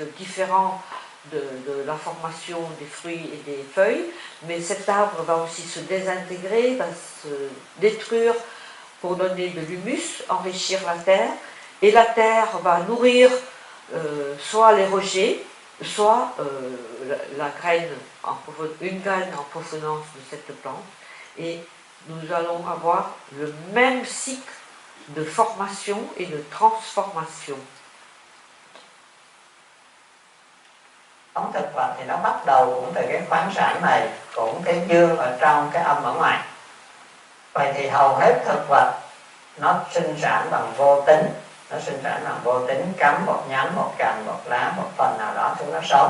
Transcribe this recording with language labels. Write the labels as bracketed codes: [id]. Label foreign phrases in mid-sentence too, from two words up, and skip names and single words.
[fr] différent de la formation des fruits et des feuilles, mais cet arbre va aussi se désintégrer, va se détruire pour donner de l'humus, enrichir la terre, et la terre va nourrir soit les rejets, soit la graine une graine en provenance de cette plante, et nous allons avoir le même cycle de formation et de transformation. [vi] Thực vật thì nó bắt đầu cũng từ cái khoáng sản này, cũng cái dương ở trong, cái âm ở ngoài. Vậy thì hầu hết thực vật nó sinh sản bằng vô tính, cắm một nhánh, một cành, một lá, một phần nào đó chúng nó sống.